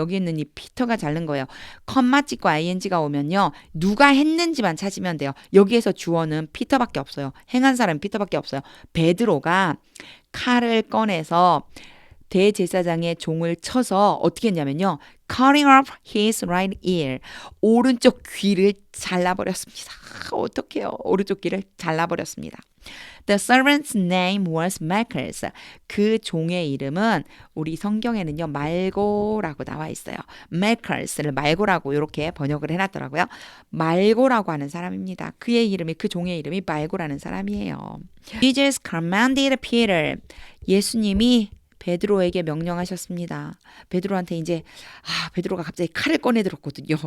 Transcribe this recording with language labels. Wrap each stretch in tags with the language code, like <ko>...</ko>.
<ko>여기 있는 이 피터가 자른 거예요. 컴마 찍고 ing가 오면요. 누가 했는지만 찾으면 돼요. 여기에서 주어는 피터밖에 없어요. 행한 사람은 피터밖에 없어요. 베드로가 칼을 꺼내서 대제사장의 종을 쳐서 어떻게 했냐면요.</ko> <en>cutting off his right ear.</en> <ko>오른쪽 귀를 잘라버렸습니다. 어떡해요. 오른쪽 귀를 잘라버렸습니다.</ko> <en>The servant's name was Malchus.</en> <ko>그 종의 이름은 우리 성경에는요. 말고라고 나와 있어요. Malchus를 말고라고 이렇게 번역을 해놨더라고요. 말고라고 하는 사람입니다. 그 종의 이름이 말고라는 사람이에요.</ko> <en>Jesus commanded Peter.</en> <ko>예수님이 베드로에게 명령하셨습니다. 베드로한테 이제 베드로가 갑자기 칼을 꺼내 들었거든요.</ko>